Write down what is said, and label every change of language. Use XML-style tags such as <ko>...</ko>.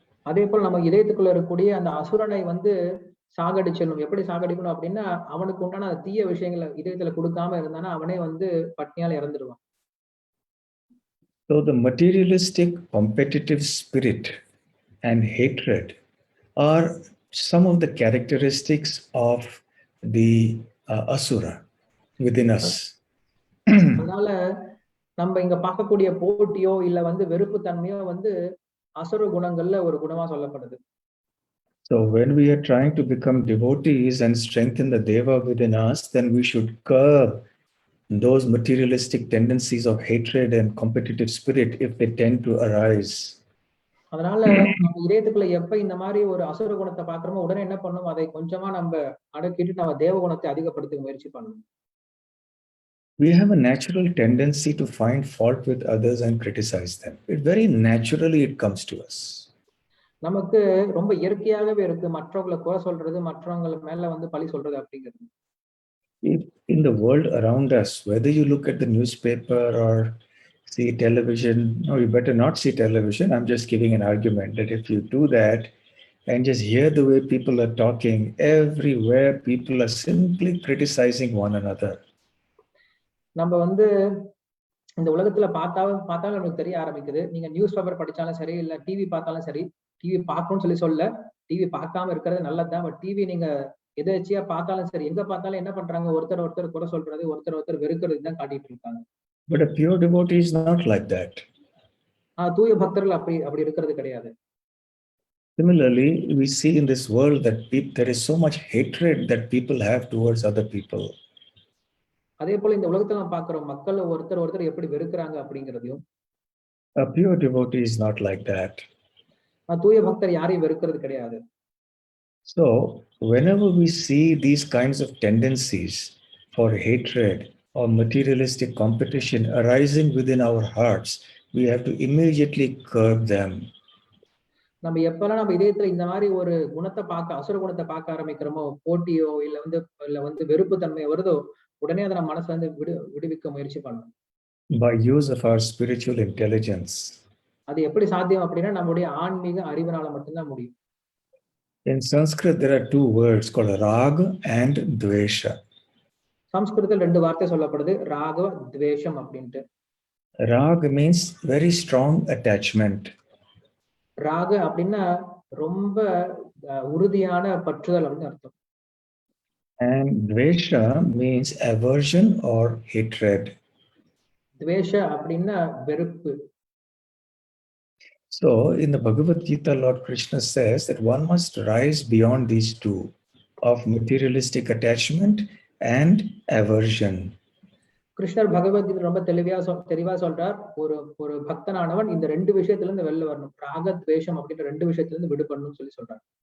<ta>அதே போல் நம்ம இதயத்துக்குள்ள இருக்கக்கூடிய அந்த அசுரனை வந்து சாகடிச்சிடணும். எப்படி சாகடிக்கணும் அப்படின்னா அவனுக்கு உண்டான தீய விஷயங்களை இதயத்துல கொடுக்காம இருந்தானா அவனே வந்து பட்னியால இறந்துடுவான்.</ta> <en>So the materialistic competitive spirit and hatred are some of the characteristics of the asura within us.</en> <ta>அதனால நம்ம இங்க பார்க்கக்கூடிய போட்டியோ இல்ல வந்து வெறுப்பு தன்மையோ வந்து அசுர குணங்கள்ல ஒரு குணமா சொல்லப்படுது.</ta> <en>So when we are trying to become devotees and strengthen the deva within us, then we should curb those materialistic tendencies of hatred and competitive spirit if they tend to arise.</en> <ta>அதனால நம்ம இதயத்துக்குள்ள எப்ப இந்த மாதிரி ஒரு அசுர குணத்தை பாக்குறோமோ உடனே என்ன பண்ணணும், அதை கொஞ்சமா நம்ம அடக்கிட்டு நம்ம தேவ குணத்தை அதிகப்படுத்த முயற்சி பண்ணணும்.</ta> <en>We have a natural tendency to find fault with others and criticize them. It very naturally it comes to us.</en> <ta>நமக்கு ரொம்ப இயற்கையாகவே இருக்கு மற்றவங்களை குறை சொல்றது, மற்றவங்க மேல வந்து பழி சொல்றது அப்படிங்கிறது.</ta> <en>In the world around us, whether you look at the newspaper or see television, no, you better not see television. I'm just giving an argument that if you do that and just hear the way people are talking, everywhere people are simply criticizing one another.</en> <ta>நம்ம வந்து இந்த உலகத்துல பார்த்தாலும் நமக்கு தெரிய ஆரம்பிக்குது. நீங்க news paper படிச்சாலும் சரி, இல்ல டிவி பார்த்தாலும் சரி, டிவி பார்க்கணும்னு சொல்ல டிவி பார்க்காம இருக்கிறது நல்லதுதான். பட் டிவி நீங்க எதாச்சியா பார்த்தாலும் சரி, எங்க பார்த்தாலும் என்ன பண்றாங்க, ஒருத்தர் குறை சொல்றது, ஒருத்தர் வெறுக்கிறது தான் காட்டிட்டு இருக்காங்க.</ta> <en>But a pure devotee is not like that.</en> <ta>தூய பக்தர்கள் அப்படி இருக்கிறது கிடையாது.</ta> <en>Similarly, we see in this world that there is so much hatred that people have towards other people.</en> <ta>அதே போல இந்த உலகத்துல நம்ம பார்க்கிறோம் மக்கள் ஒருத்தர் எப்படி வெறுக்கிறாங்க அப்படிங்கிறதையும்.</ta> <en>A pure devotee is not like that.</en> <ta>தூய பக்தர் யாரையும் வெறுக்கிறது கிடையாது.</ta> <en>So whenever we see these kinds of tendencies for hatred or materialistic competition arising within our hearts, we have to immediately curb them.</en> <ta>நம்ம எப்பெல்லாம் நம்ம இதயத்துல இந்த மாதிரி ஒரு குணத்தை அசுர குணத்தை பார்க்க ஆரம்பிக்கிறோமோ, போட்டியோ இல்ல வந்து வெறுப்பு தன்மை வருதோ, உடனே அதை நம்ம மனசை வந்து விடுவிக்க முயற்சி பண்ணணும்.</ta> <en>By use of our spiritual intelligence.</en> <ta>அது எப்படி சாத்தியம் அப்படின்னா நம்முடைய ஆன்மீக அறிவினால மட்டும்தான் முடியும்.</ta> <en>In Sanskrit there are two words called raga and dvesha.</en> <ta>சம்ஸ்கிருதத்தில் ரெண்டு வார்த்தை சொல்லப்படுது, ராக துவேஷம் அப்படின்ட்டு.</ta> <en>Raga means very strong attachment.</en> <ta>ராக அப்படின்னா ரொம்ப உறுதியான பற்றுதல் அப்படின்னு அர்த்தம்.</ta> <en>And dvesha means aversion or hatred.</en> <ta>துவேஷ அப்படின்னா வெறுப்பு.</ta> <en>So in the Bhagavad Gita, Lord Krishna says that one must rise beyond these two of materialistic attachment and aversion.</en> <ta>கிருஷ்ணர் பகவத்கீதை ரொம்ப தெளிவா சொல்றார், ஒரு பக்தனானவன் இந்த ரெண்டு விஷயத்துல இருந்து வெளில வரணும். ராக துவேஷம் அப்படின்ற ரெண்டு விஷயத்துல இருந்து விடுபடணும்னு சொல்றார்.</ta>